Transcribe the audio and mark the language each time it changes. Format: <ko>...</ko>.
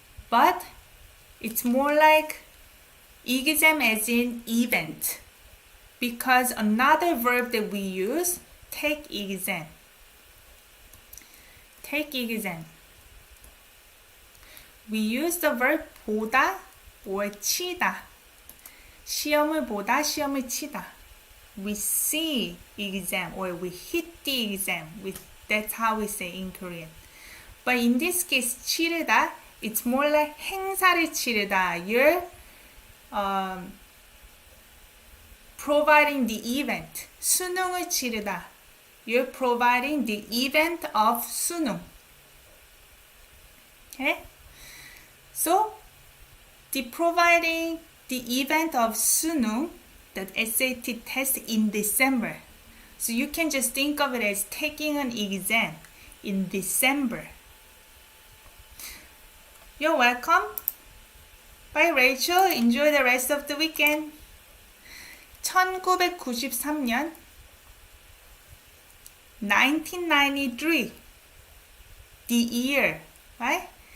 <en>But it's more like exam as in event. Because another verb that we use, take exam. Take exam. We use the verb 보다 or 치다.</en> <ko>시험을 보다, 시험을 치다.</ko> <en>We see exam or we hit the exam. That's how we say in Korean. But in this case, 치르다, it's more like</en> <ko>행사를 치르다.</ko> <en>You're providing the event.</en> <ko>수능을 치르다.</ko> <en>You're providing the event of 수능. Okay? So, providing the event of 수능, the SAT test in December. So you can just think of it as taking an exam in December. You're welcome. Bye, Rachel. Enjoy the rest of the weekend. 1993년 1993 the year, right?</en>